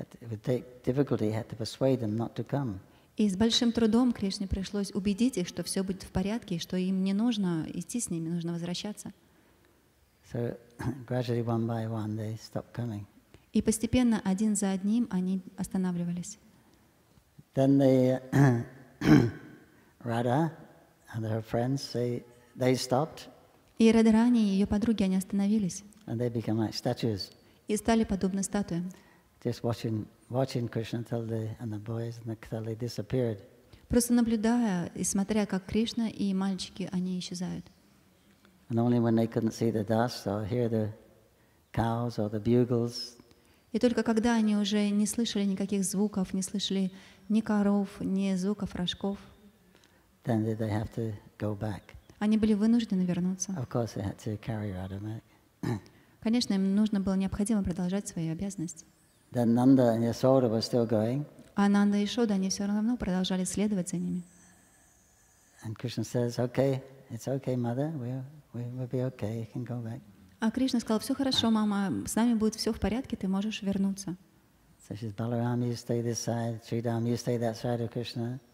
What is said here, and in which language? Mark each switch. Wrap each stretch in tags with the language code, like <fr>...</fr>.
<en>With great difficulty, he had to persuade them not to come.</en> <ru>И с большим трудом Кришне пришлось убедить их, что все будет в порядке, и что им не нужно идти с ними, нужно возвращаться.</ru> <en>So gradually, one by one, they stopped coming.</en> <ru>И постепенно, один за одним, они останавливались.</ru> <en>Then Radha and her friends, they stopped.</en> <ru>И Радхарани и ее подруги, они остановились.</ru> <en>And they become like statues.</en> <ru>И стали подобны статуям.</ru> <en>Just watching Krishna and the boys until they disappeared.</en> <ru>Просто наблюдая и смотря, как Кришна и мальчики, они исчезают.</ru> <en>And only when they couldn't see the dust or hear the cows or the bugles.</en> <ru>И только когда они уже не слышали никаких звуков, не слышали ни коров, ни звуков рожков,</ru> <en>Then did they have to go back.</en> <ru>Они были вынуждены вернуться.</ru> <en>Of course, they had to carry Radha back.</en> <ru>Конечно, им необходимо продолжать свои обязанности.</ru> <en>Then Nanda and Yasoda were still going.</en> <ru>А Нанда и Шода, они все равно продолжали следовать за ними.</ru> <en>And Krishna says, "Okay, it's okay, mother. We'll be okay. You can go back."</en> <ru>А Кришна сказал: все хорошо, мама, с нами будет все в порядке, ты можешь вернуться.</ru> <en>So she says, Balaram, you stay this side. Sridham, you stay that side of Krishna.</en>